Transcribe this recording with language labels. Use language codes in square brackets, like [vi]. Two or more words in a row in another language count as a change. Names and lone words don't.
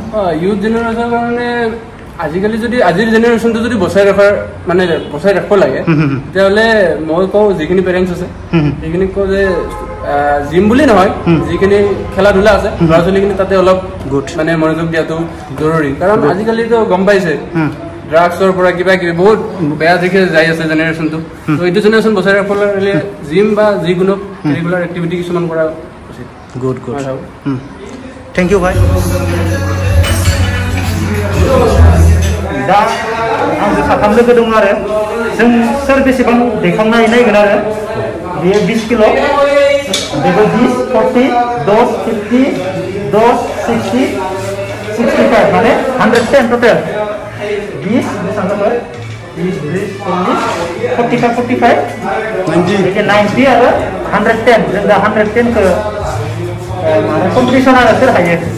[en] youth generation [as] কাৰণে আজিকালি যদি আজিৰ জেনেৰেশ্যনটো যদি বচাই ৰাখিব লাগে তেতিয়াহ'লে মই কওঁ যিখিনি পেৰেণ্টছ আছে সেইখিনিক কওঁ যে জিম বুলি নহয় যিখিনি খেলা ধূলা আছে ল'ৰা ছোৱালীখিনি তাতে অলপ মানে মনোযোগ দিয়াটো জৰুৰী কাৰণ আজিকালিতো গম পাইছে ড্ৰাগছৰ পৰা কিবা কিবি বহুত বেয়া দিশে যাই আছে জেনেৰেশ্যনটো তো এইটো জেনেৰেশ্যন বচাই ৰাখিবলৈ জিম বা যিকোনো [en] regular activity [as] কিছুমান কৰা উচিত [en] good thank you [brx] ভাই दा आंजों साथाम लोगो दं आरो जों सोर बेसेबां दैखांनो हायो नायगोन आरो बेयो 20 किल' बेबो 20 40 10 50 10 60 65 माने 110 टोटल 20 बेसेबां जाबाय 20 40 45 90 आरो 110 जों दा 110 खौ माने कम्पिटिसन आरो सोर हायो